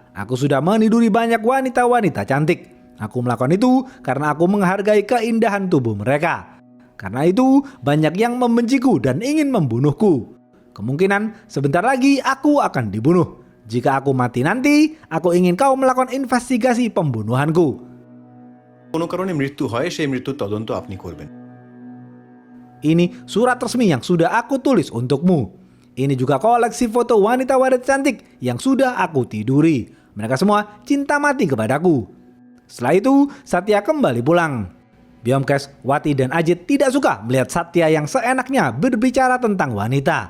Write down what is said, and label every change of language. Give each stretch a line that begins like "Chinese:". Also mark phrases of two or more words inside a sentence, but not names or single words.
Indonesian: Aku sudah meniduri banyak wanita-wanita cantik. Aku melakukan itu karena aku menghargai keindahan tubuh mereka. Karena itu banyak yang membenciku dan ingin membunuhku. Kemungkinan sebentar lagi aku akan dibunuh. Jika aku mati nanti, aku ingin kau melakukan investigasi pembunuhanku."
Bangla: কোনো কারণে মৃত্যু হয় সেই মৃত্যুর তদন্ত আপনি করবেন।
Indonesian: Ini surat resmi yang sudah aku tulis untukmu. Ini juga koleksi foto wanita-wanita cantik yang sudah aku tiduri. Mereka semua cinta mati kepadaku. Setelah itu, Satya kembali pulang. Byomkesh, Wati dan Ajit tidak suka melihat Satya yang seenaknya berbicara tentang wanita.